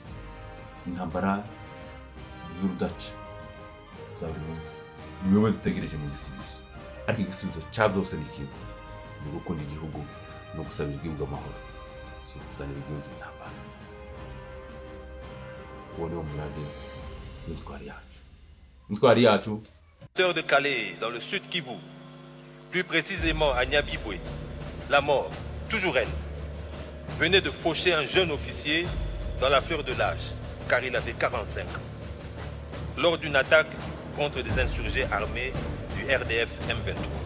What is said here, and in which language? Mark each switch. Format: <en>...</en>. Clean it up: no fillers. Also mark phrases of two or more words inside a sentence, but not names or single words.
<rw>Intambara z'urudaca za buri munsi ni wowe zitegereje mu gisubizo, ariko igisubizo cya byose ni kimwe: ni gukunda igihugu no gusabira igihugu amahoro, si ukuzanira igihugu intambara. Uwo ni wo murage w'intwari yacu. Intwari yacu</rw> <fr>de Calais, dans le sud Kivu, plus précisément à Nyabibwe, la mort, toujours elle, venait de faucher un jeune officier dans la fleur de l'âge, car il avait 45 ans. Lors d'une attaque contre des insurgés armés du RDF M23.</fr>